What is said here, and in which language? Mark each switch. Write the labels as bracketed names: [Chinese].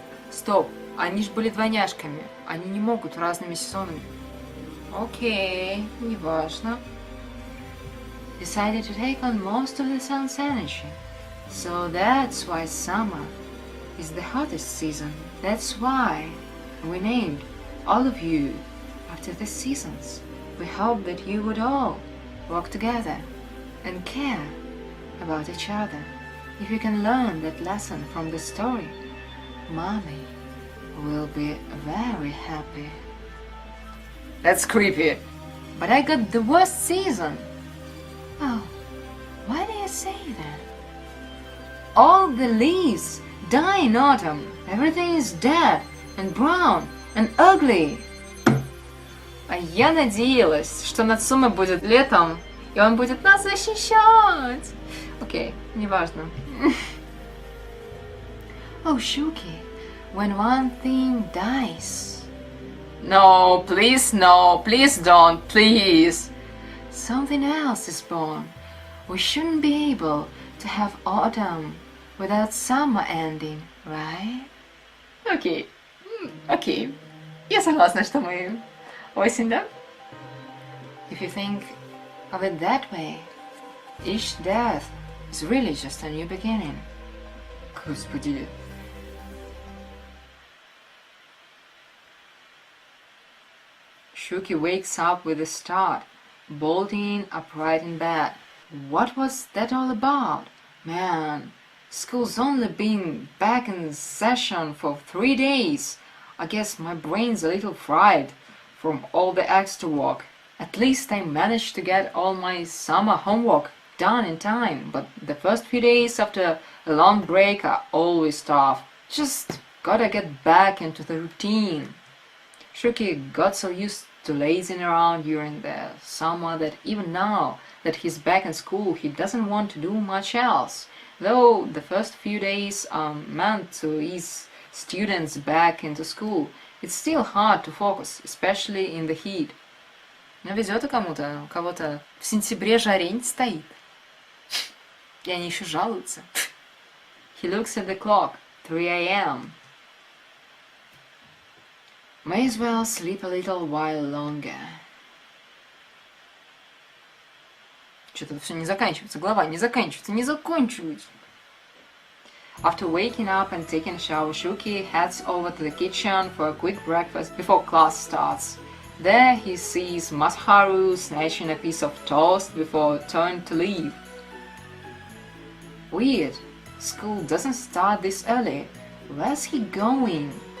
[Russian] Стоп, они ж были двойняшками, они не могут разными сезонами. Окей, неважно. [English] Decided to take on most of the sun's energy. So that's why summer is the hottest season. That's why we named all of you after the seasons. We hope that you would all work together and care about each other. If you can learn that lesson from the story, Mommy will be very happy. That's creepy. But I got the worst season. Oh, why do you say that? All the leaves die in autumn. Everything is dead and brown and ugly. [Russian] А я надеялась, что Нацуме будет летом, и он будет нас защищать. Окей, неважно. [English] Oh, Shuki, when one thing dies. No, please don't, please. Something else is born. We shouldn't be able to have autumn without summer ending, right? [Russian] Окей, окей. Я согласна, что мы осень, да? [English] If you think of it that way, each death is really just a new beginning. [Russian] Господи. [English] Shuki wakes up with a start, bolting upright in bed. What was that all about? Man, school's only been back in session for 3 days. I guess my brain's a little fried from all the extra work. At least I managed to get all my summer homework done in time, but the first few days after a long break are always tough. Just gotta get back into the routine. Shuki got so used to lazing around during the summer that even now that he's back in school, he doesn't want to do much else. Though the first few days are meant to ease students back into school, it's still hard to focus, especially in the heat. [Russian] Но везет кому-то, у кого-то в сентябре жарень стоит. И они еще жалуются. [English] He looks at the clock, 3 a.m. May as well sleep a little while longer. [Russian] Что-то все не заканчивается, глава не заканчивается, не закончивается. [English] After waking up and taking a shower, Shuki heads over to the kitchen for a quick breakfast before class starts. There he sees Masaharu snatching a piece of toast before turning to leave. Weird, school doesn't start this early. Where's he going?